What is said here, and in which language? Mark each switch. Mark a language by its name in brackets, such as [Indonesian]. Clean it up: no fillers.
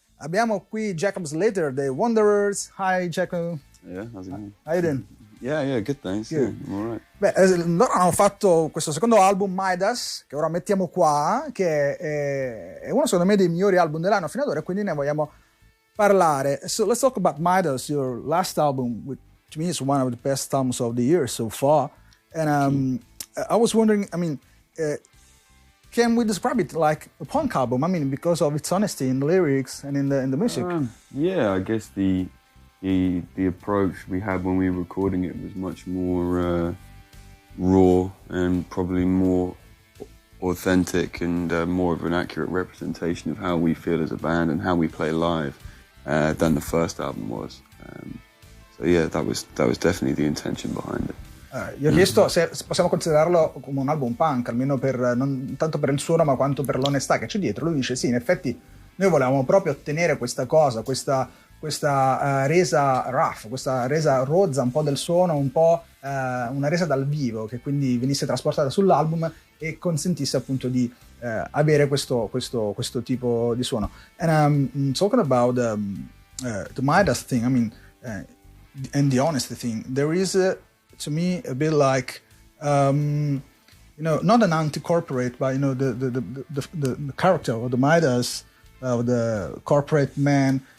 [Italian] Abbiamo qui Jacob Slater dei Wunderhorse. [English] Hi Jacob. Yeah, how's it going? How you doing? Yeah, good thanks. Good. Yeah, I'm all right. [Italian] Beh, loro hanno fatto questo secondo album, Midas, che ora mettiamo qua, che è uno secondo me dei migliori album dell'anno fino ad ora, e quindi ne vogliamo parlare. [English] So let's talk about Midas, your last album, which to me is one of the best albums of the year so far. And I was wondering, can we describe it like a punk album? I mean, because of its honesty in the lyrics and in the music. Yeah, I guess the approach we had when we were recording it was much more raw and probably more authentic and more of an accurate representation of how we feel as a band and how we play live than the first album was. So yeah, that was definitely the intention behind it. [Italian] Gli ho chiesto se possiamo considerarlo come un album punk, almeno non tanto per il suono ma quanto per l'onestà che c'è dietro. Lui dice sì, in effetti noi volevamo proprio ottenere questa cosa, questa resa rough, questa resa rozza un po' del suono, un po' una resa dal vivo, che quindi venisse trasportata sull'album e consentisse appunto di avere questo tipo di suono. [English] And talking about the Midas thing, I mean, and the honesty thing, there is to me a bit like not an anti-corporate, but the character of the Midas, of the corporate man.